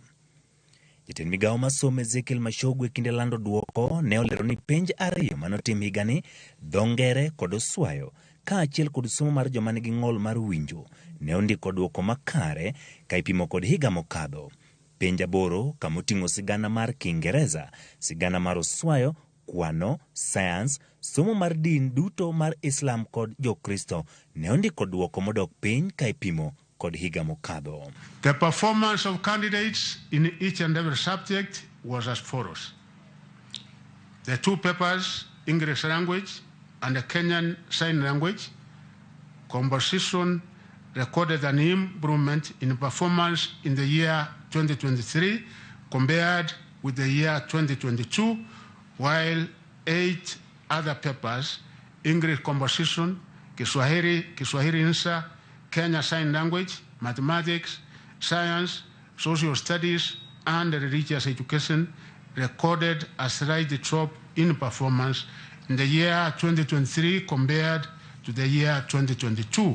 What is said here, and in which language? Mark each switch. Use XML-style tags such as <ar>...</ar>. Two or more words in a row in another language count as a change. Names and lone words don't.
<luo>Jatend migawo masomo Ezekiel Mashogu e kinde lando duoko ne olero ni penj ariyo manotim higani, dho ngere kod Oswayo, ka achiel kod somo mar joma nigi ng'ol mar winjo, ne ondiko duoko makare ka ipimo kod higa mokadho. Penj 8 kamoting'o sigana mar Kiingereza, sigana mar Oswayo, kwano, science, somo mar din duto mar Islam kod Jokristo ne ondiko duoko modok piny ka ipimo kod higa mokadho.</luo> <en>The performance of candidates in each and every subject was as follows. The 2 papers, English language and the Kenyan Sign Language, composition recorded an improvement in performance in the year 2023 compared with the year 2022, while 8 other papers, English composition, Kiswahili Insa, Kenya Sign Language, Mathematics, Science, Social Studies, and Religious Education, recorded a slight drop in performance in the year 2023 compared to the year 2022.</en>